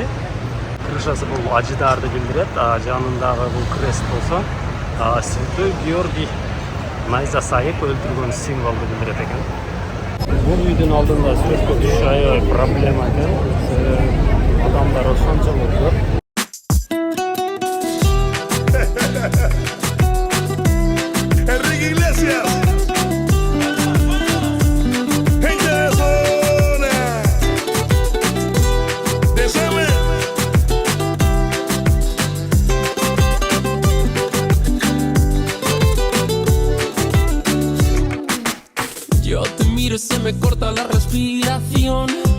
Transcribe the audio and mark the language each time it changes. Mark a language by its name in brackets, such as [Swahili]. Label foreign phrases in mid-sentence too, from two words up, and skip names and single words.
[Kyrgyz] Крышасы бул ажыдарды билдирет. Жанындагы бул крест болсо Святой Георгий найзасайып өлтүргөн символду билдирет экен. Бул үйдүн алдында сүрөткө түшүш аябай проблема экен. Адамдар ошончолук көп. [Spanish] Enrique Iglesias, gente de zona, de Samuel. Yo te miro y se me corta la respiración.